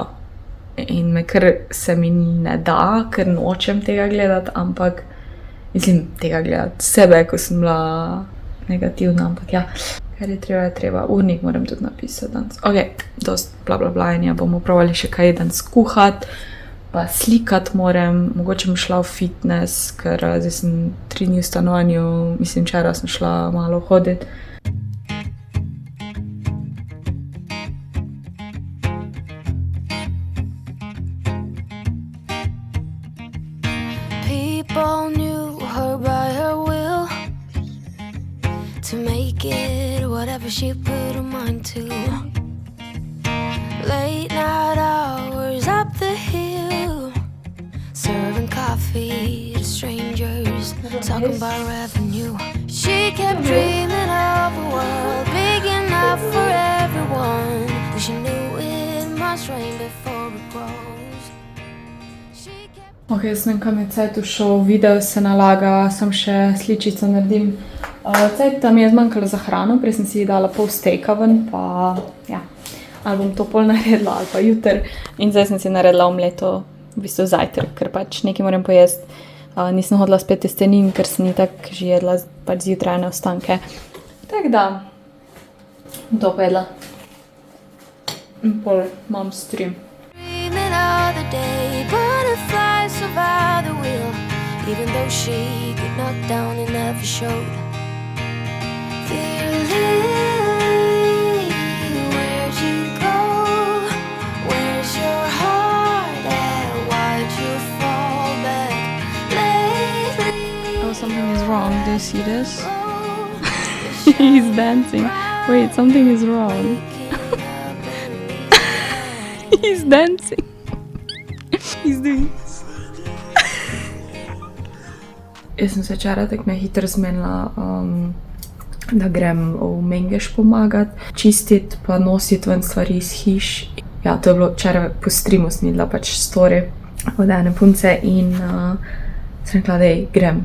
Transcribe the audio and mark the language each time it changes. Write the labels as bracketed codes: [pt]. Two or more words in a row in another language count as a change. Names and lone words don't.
[sl] In me kar se mi ne da, ker nočem tega gledati, ampak mislim tega gledati sebe, ko sem bila negativna, ampak ja. Kar je treba. Urnik moram tudi napisati danes. Ok, dost blablabla, bomo probali še kaj danes kuhati, pa slikati moram, mogoče bom šla v fitness, ker zdaj sem 3 dni v stanovanju, mislim, včeraj sem šla malo hoditi. [en] People knew her by her will to make it whatever she put her mind to. Late night hours up the hill, serving coffee to strangers, talking about revenue. She kept dreaming of a world big enough for everyone, but she knew it must rain before it grows. [sl] Ok, jaz ne vem, kam je cajt ušel, video se nalaga, sam še sličico naredim. Cajt tam je zmanjkalo za hrano, prej sem si dala pol stejka ven, pa ja, ali bom to pol naredila, ali pa jutr. In zdaj sem si naredila omleto, v bistvu zajtrk, ker pač nekaj moram pojesti. Nisem hodila spet testenin, ker sem itak že jedla pač zjutrajne ostanke. Tak da, bom to pojedla. In pol imam stream. [en] Survive the wheel, even though she got knocked down and never showed. Dear Lily, where'd you go? Where's your heart at? Why'd you fall back lately? Oh, something is wrong. Do you see this? He's dancing. Wait, something is wrong. He's dancing. He's doing this. [sl] Jaz sem se včeraj tako hitro zmenila, da grem v Mengeš pomagati, čistiti pa nositi ven stvari iz hiš. Ja, to je bilo včeraj po streamu, sem videla pač story od ene punce in sem rekla, dej, grem.